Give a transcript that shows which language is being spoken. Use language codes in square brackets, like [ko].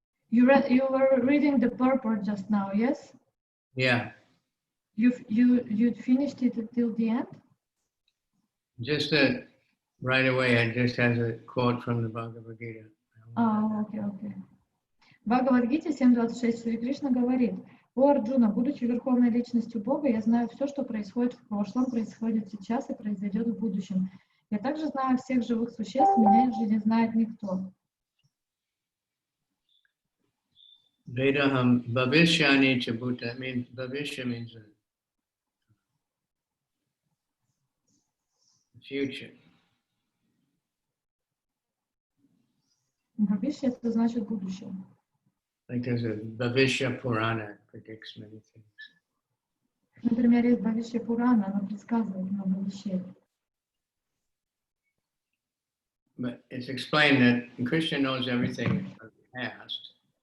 [en] You were reading the purport just now, yes? Yeah. You finished it till the end? Just that right away, I just has a quote from the Bhagavad Gita. Oh, okay. [ru] В Бхагавад-гите 7.26 Шри Кришна говорит: «О Арджуна, будучи Верховной Личностью Бога, я знаю все, что происходит в прошлом, происходит сейчас и произойдет в будущем. Я также знаю всех живых существ, меня же не знает никто». [sa] Vedaham bhavishyani cha bhuta [en] means bhavishya means the future. [ru] Бхавишья — это значит будущее. [en] Like there's a Bhavishya Purana predicts many things. [ru] Например, есть Бхавишья Пурана, она предсказывает много вещей. [en] But it's explained that Krishna knows everything of the past.